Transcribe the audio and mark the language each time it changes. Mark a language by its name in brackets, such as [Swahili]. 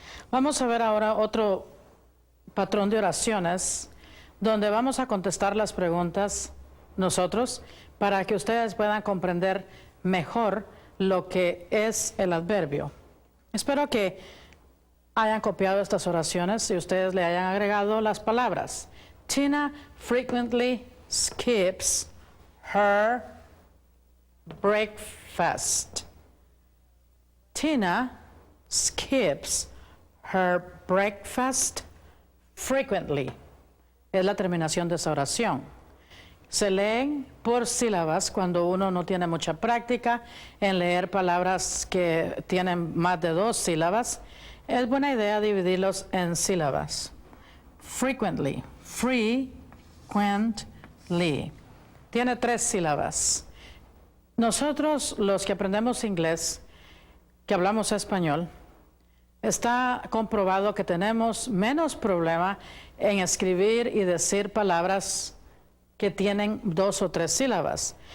[Spanish] Vamos a ver ahora otro patrón de oraciones, donde vamos a contestar las preguntas nosotros, para que ustedes puedan comprender mejor lo que es el adverbio. Espero que hayan copiado estas oraciones y ustedes le hayan agregado las palabras. [English] Tina frequently skips her breakfast. Tina skips her breakfast frequently. [Spanish] Es la terminación de esa oración. Se leen por sílabas cuando uno no tiene mucha práctica en leer palabras que tienen más de 2 sílabas. Es buena idea dividirlos en sílabas. [English] Frequently, frequently. [Spanish] Tiene 3 sílabas. Nosotros, los que aprendemos inglés, que hablamos español, está comprobado que tenemos menos problema en escribir y decir palabras que tienen 2 o 3 sílabas.